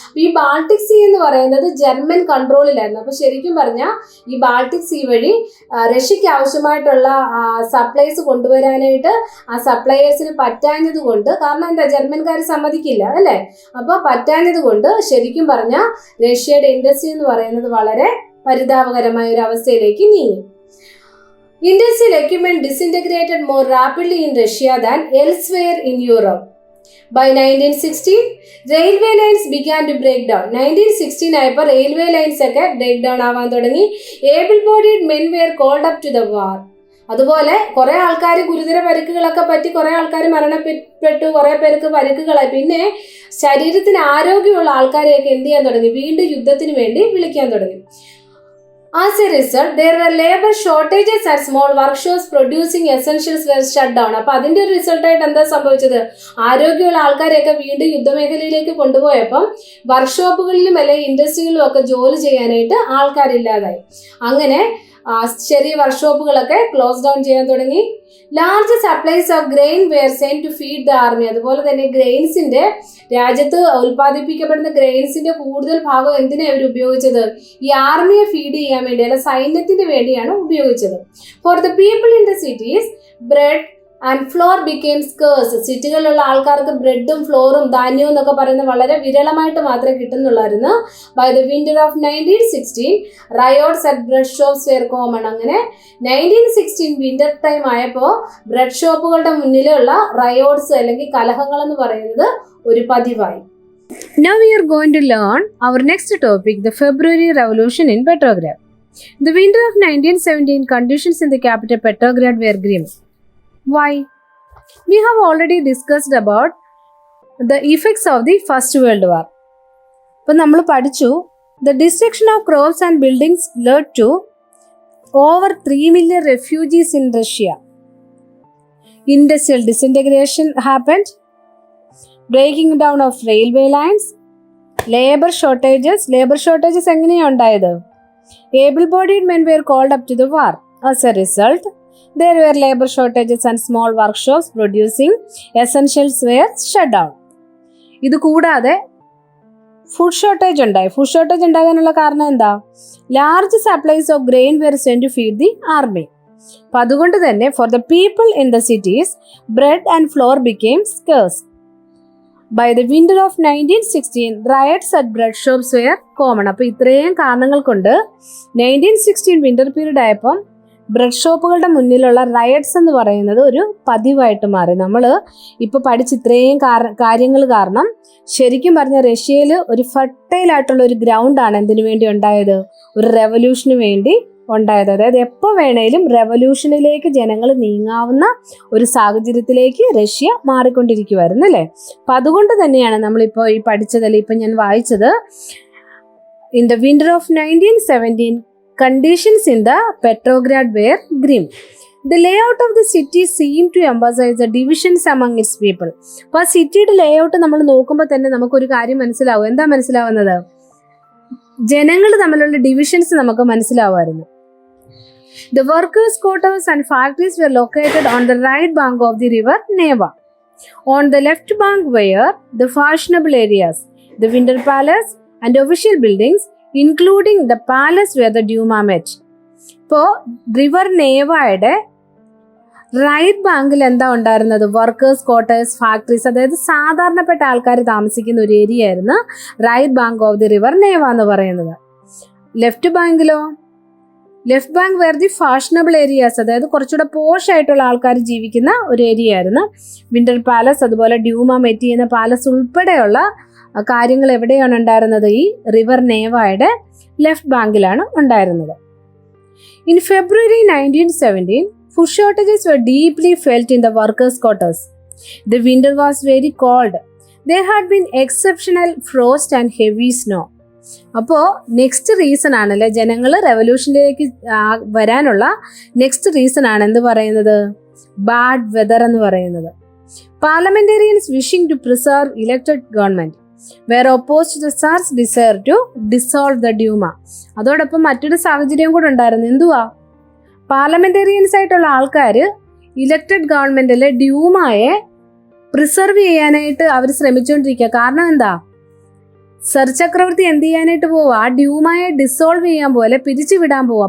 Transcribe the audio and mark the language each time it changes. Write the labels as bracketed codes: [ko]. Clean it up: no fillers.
[ml] ഈ Baltic see എന്ന് പറയുന്നത് ജർമ്മൻ കൺട്രോളിലായിരുന്നു. അപ്പോൾ ശരിക്കും പറഞ്ഞാൽ ഈ ബാൾട്ടിക് സീ വഴി റഷ്യക്ക് ആവശ്യമായിട്ടുള്ള സപ്ലൈസ് കൊണ്ടുവരാനായിട്ട് ആ സപ്ലയേഴ്സിന് പറ്റാഞ്ഞത് കൊണ്ട്, കാരണം എന്താ, ജർമ്മൻകാർ സമ്മതിക്കില്ല അല്ലേ, അപ്പോൾ പറ്റാഞ്ഞത് കൊണ്ട് ശരിക്കും പറഞ്ഞാൽ റഷ്യയുടെ ഇൻഡസ്ട്രി എന്ന് പറയുന്നത് വളരെ പരിതാപകരമായ ഒരു അവസ്ഥയിലേക്ക് നീങ്ങി. [en] Industrial equipment disintegrated more rapidly in Russia than elsewhere in Europe. By 1916, railway lines began to break down. [ml] 1916 ആയപ്പോൾ [en] railway lines [ml] ഒക്കെ [en] break down [ml] ആവാൻ തുടങ്ങി. [en] Able-bodied men were called up to the war. [ml] അതുപോലെ കുറെ ആൾക്കാർ ഗുരുതര പരിക്കുകളൊക്കെ പറ്റി കുറെ ആൾക്കാർ മരണപ്പെട്ടു, കുറെ പേർക്ക് പരിക്കുകളായി. പിന്നെ ശരീരത്തിന് ആരോഗ്യമുള്ള ആൾക്കാരെയൊക്കെ എന്ത് ചെയ്യാൻ തുടങ്ങി? വീണ്ടും യുദ്ധത്തിന് വേണ്ടി വിളിക്കാൻ തുടങ്ങി. [en] As a result, there were labor shortages and small workshops producing essentials were shut down. [ml] അപ്പോൾ അതിൻ്റെ ഒരു റിസൾട്ടായിട്ട് എന്താ സംഭവിച്ചത്? ആരോഗ്യമുള്ള ആൾക്കാരെയൊക്കെ വീണ്ടും യുദ്ധമേഖലയിലേക്ക് കൊണ്ടുപോയപ്പം വർക്ക്ഷോപ്പുകളിലും അല്ലെങ്കിൽ ഇൻഡസ്ട്രികളിലും ഒക്കെ ജോലി ചെയ്യാനായിട്ട് ആൾക്കാരില്ലാതായി. അങ്ങനെ ചെറിയ വർക്ക്ഷോപ്പുകളൊക്കെ ക്ലോസ് ഡൗൺ ചെയ്യാൻ തുടങ്ങി. [en] Large supplies of grain were sent to feed the army. [ml] അതുപോലെ തന്നെ ഗ്രെയിൻസിന്റെ രാജ്യത്ത് ഉൽപ്പാദിപ്പിക്കപ്പെടുന്ന ഗ്രെയിൻസിന്റെ കൂടുതൽ ഭാഗം എന്തിനാണ് ഇവർ ഉപയോഗിച്ചത്? ഈ ആർമിയെ ഫീഡ് ചെയ്യാൻ വേണ്ടി, അല്ല സൈന്യത്തിന് വേണ്ടിയാണ് ഉപയോഗിച്ചത്. [en] For the people in the cities bread and flour became scarce. [ml] സിറ്റികളിലുള്ള ആൾക്കാർക്ക് ബ്രെഡും ഫ്ലോറും ധാന്യവും എന്നൊക്കെ പറയുന്നത് വളരെ വിരളമായിട്ട് മാത്രമേ കിട്ടുന്നുള്ളായിരുന്നു. [en] By the winter of 1916 riots at bread shops were common. [ml] അങ്ങനെ 1916 വിന്റർ ടൈം ആയപ്പോൾ ബ്രെഡ് ഷോപ്പുകളുടെ മുന്നിലുള്ള റയോട്ട്സ് അല്ലെങ്കിൽ കലഹങ്ങൾ എന്ന് പറയുന്നത് ഒരു പതിവായി. [en] Now we are going to learn our next topic, the February Revolution in Petrograd. The winter of 1917 conditions in the capital Petrograd were grim. Why? We have already discussed about the effects of the First World War. [ml] അപ്പോൾ നമ്മൾ പഠിച്ചു, [en] the destruction of crops and buildings led to over 3 million refugees in Russia. Industrial disintegration happened, breaking down of railway lines, labor shortages [ml] എങ്ങനെയാണ് ഉണ്ടായത്? [en] Able-bodied men were called up to the war. As a result, there were labor shortages and small workshops producing essentials were shut down. [ml] ഇത് കൂടാതെ food shortage ഉണ്ടായി. Food shortage ഉണ്ടാകാനുള്ള കാരണം എന്താ? [en] Large supplies of grain were sent to feed the army. [ml] അപ്പം അതുകൊണ്ട് തന്നെ [en] For the people in the cities bread and flour became scarce. By the winter of 1916 riots at bread shops were common. [ml] അപ്പോൾ ഇത്രയും കാരണങ്ങൾ കൊണ്ട് 1916 winter period ആയപ്പം bread ഷോപ്പുകളുടെ മുന്നിലുള്ള riots എന്ന് പറയുന്നത് ഒരു പതിവായിട്ട് മാറി. നമ്മൾ ഇപ്പോൾ പഠിച്ച ഇത്രയും കാര്യങ്ങൾ കാരണം ശരിക്കും പറഞ്ഞ റഷ്യയിൽ ഒരു ഫെർട്ടൈൽ ആയിട്ടുള്ള ഒരു ഗ്രൗണ്ടാണ് എന്തിനു വേണ്ടി ഉണ്ടായത്, ഒരു റെവല്യൂഷന് വേണ്ടി ഉണ്ടായത്. അതായത് എപ്പോൾ വേണേലും റെവല്യൂഷനിലേക്ക് ജനങ്ങൾ നീങ്ങാവുന്ന ഒരു സാഹചര്യത്തിലേക്ക് റഷ്യ മാറിക്കൊണ്ടിരിക്കുമായിരുന്നു അല്ലേ. അപ്പം അതുകൊണ്ട് തന്നെയാണ് നമ്മളിപ്പോൾ ഈ പഠിച്ചതല്ലേ, ഇപ്പം ഞാൻ വായിച്ചത്, [en] In the winter of 1917 conditions in the Petrograd were grim. The layout of the city seemed to emphasize the divisions among its people. [ml] അപ്പോൾ ആ സിറ്റിയുടെ ലേഔട്ട് നമ്മൾ നോക്കുമ്പോൾ തന്നെ നമുക്കൊരു കാര്യം മനസ്സിലാവും. എന്താ മനസ്സിലാവുന്നത്? ജനങ്ങൾ തമ്മിലുള്ള ഡിവിഷൻസ് നമുക്ക് മനസ്സിലാവുമായിരുന്നു. The workers' quarters and factories were located on the right bank of the river Neva. On the left bank were the fashionable areas, the Winter Palace and official buildings, including the palace where the Duma met. ഇപ്പോൾ river നേവയുടെ right ബാങ്കിൽ എന്താ ഉണ്ടായിരുന്നത്? Workers quarters, factories, അതായത് സാധാരണപ്പെട്ട ആൾക്കാർ താമസിക്കുന്ന ഒരു area ആയിരുന്നു [en] right bank of the river Neva [ml] എന്ന് പറയുന്നത്. Left ബാങ്കിലോ? [en] left bank where the fashionable areas, [ml] അതായത് കുറച്ചുകൂടെ പോഷ് ആയിട്ടുള്ള ആൾക്കാർ ജീവിക്കുന്ന ഒരു ഏരിയ ആയിരുന്നു. വിന്റർ പാലസ്, അതുപോലെ ഡ്യൂമ മെറ്റി എന്ന പാലസ് ഉൾപ്പെടെയുള്ള കാര്യങ്ങൾ എവിടെയാണ് ഉണ്ടായിരുന്നത്? ഈ റിവർ നേവയുടെ ലെഫ്റ്റ് ബാങ്കിലാണ് ഉണ്ടായിരുന്നത്. [en] In February 1917 food shortages were deeply felt in the workers' quarters. The winter was very cold. There had been exceptional frost and heavy snow. [ml] അപ്പോൾ നെക്സ്റ്റ് റീസൺ ആണല്ലേ, ജനങ്ങൾ റെവല്യൂഷനിലേക്ക് വരാനുള്ള നെക്സ്റ്റ് റീസൺ ആണ് എന്ത് പറയുന്നത്? ബാഡ് വെതർ എന്ന് പറയുന്നത്. [en] Parliamentarians wishing to preserve elected government were opposed to the Tsar's desire to dissolve the Duma. [ml] അതോടൊപ്പം മറ്റൊരു സാഹചര്യം കൂടെ ഉണ്ടായിരുന്നു. എന്തുവാ? പാർലമെന്റേറിയൻസ് ആയിട്ടുള്ള ആൾക്കാർ ഇലക്ടഡ് ഗവൺമെന്റിലെ ഡ്യൂമയെ പ്രിസർവ് ചെയ്യാനായിട്ട് അവർ ശ്രമിച്ചുകൊണ്ടിരിക്കുക. കാരണം എന്താ? സർ ചക്രവർത്തി എന്ത് ചെയ്യാനായിട്ട് പോവുക? ആ ഡ്യൂമയെ ഡിസോൾവ് ചെയ്യാൻ പോലെ പിരിച്ചുവിടാൻ പോവുക.